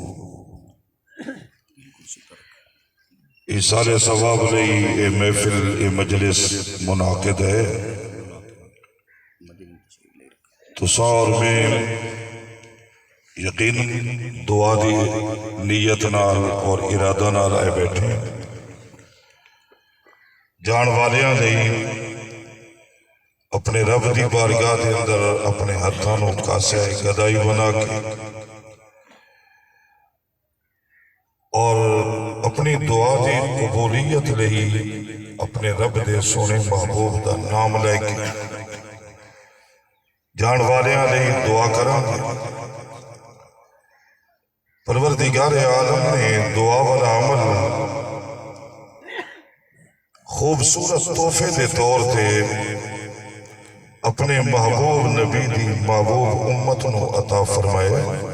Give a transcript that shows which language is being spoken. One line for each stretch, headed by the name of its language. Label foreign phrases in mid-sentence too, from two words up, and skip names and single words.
Punjabi: ایسال ثواب لئی اے محفل اے مجلس منعقد ہے، تو سار میں یقین دعا دی نیت نال اور ارادہ نال آئے بیٹھے، جان والیاں لئی اپنے رب دی بارگاہ دے اندر اپنے ہتھاں نوں کاسے گدائی بنا کے اور اپنی دعا دی قبولیت لئی اپنے رب دے سونے محبوب دا نام لے کے جان والیاں لئی دعا کراں گے۔ پروردگار عالم نے دعا والا عمل خوبصورت تحفے دے طور تے اپنے محبوب نبی دی محبوب امت نو عطا فرمائے۔